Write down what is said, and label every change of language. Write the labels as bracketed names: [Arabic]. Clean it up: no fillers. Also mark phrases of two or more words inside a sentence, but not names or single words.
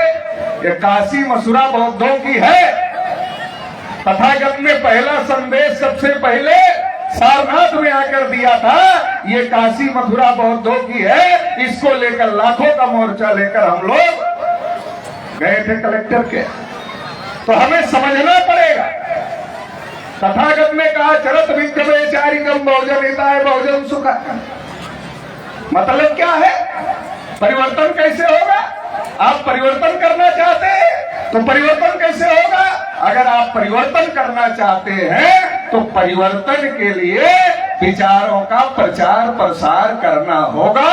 [Hindi] ये काशी मथुरा बौद्धों की है। तथागत ने पहला संदेश सबसे पहले सारनाथ में आकर दिया था, ये काशी मथुरा बौद्धों की है। इसको लेकर लाखों का मोर्चा लेकर हम लोग गए थे कलेक्टर के। तो हमें समझना पड़ेगा। तथागत ने कहा [Pali] चरत विक्रमे चारिकम बहुजन हिताय बहुजन सुखा। [Hindi] मतलब क्या है? परिवर्तन कैसे होगा? आप परिवर्तन करना चाहते हैं तो परिवर्तन कैसे होगा? अगर आप परिवर्तन करना चाहते हैं तो परिवर्तन के लिए विचारों का प्रचार प्रसार करना होगा।